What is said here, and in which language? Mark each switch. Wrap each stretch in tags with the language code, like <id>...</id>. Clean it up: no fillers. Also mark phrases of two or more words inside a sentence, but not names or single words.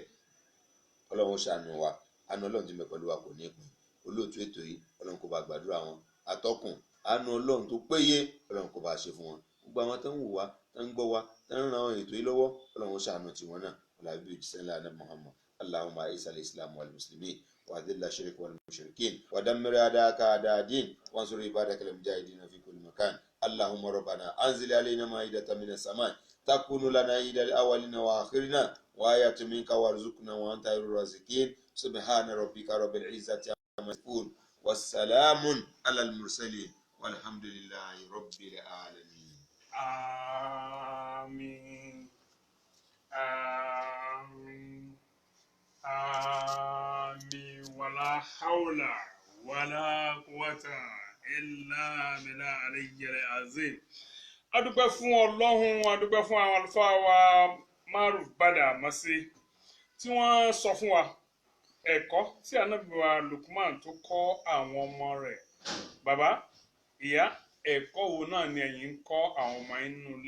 <yo>ọlọ́run ṣàánú wa àánú ọlọ́run ti mẹ́ pẹ̀lú wa kò ní ìpín olóòtú ètò yìí ọlọ́run kó bá gbàdúrà wọn atọ́kùn àánú ọlọ́run tó péye ọlọ́run kó bá ṣe fún wọn gbogbo àwọn tó ń wò wá tó ń gbọ́ wá tó ń ran àwọn ètò yìí lọ́wọ́ ọlọ́run ṣàánú tiwọn náà ọ̀làbí òjíṣẹ́ ńlá ní Muhammad</yo> <ar>اللهم أعز الإسلام والمسلمين وأذل الشرك والمشركين ودمر أعداءك أعداء الدين وانصر عبادك المجاهدين في كل مكان اللهم ربنا أنزل علينا مائدة من السماء تكون لنا عيدا لأولنا وآخرنا وآية منك وارزقنا وأنت خير الرازقين سبحان ربك رب العزة عما يصفون وسلام على المرسلين والحمد لله رب العالمين.</ar> <yo>Àmín. Àmín. Àmín.</yo> <ar>ولا حول ولا قوة إلا بالله العلي العظيم.</ar> <yo>A dúpẹ́ fún Ọlọ́run, a dúpẹ́ fún àwọn àlùfáà wa Maruf Badamasi tí wọ́n sọ fún wa ẹ̀kọ́ tí Ànábì wa Lukman tó kọ́ àwọn ọmọ rẹ̀. Bàbá, ìyá, ẹ̀kọ́ wo náà ni ẹ̀yin ń kọ́ àwọn ọmọ yín nínú ilé?</yo>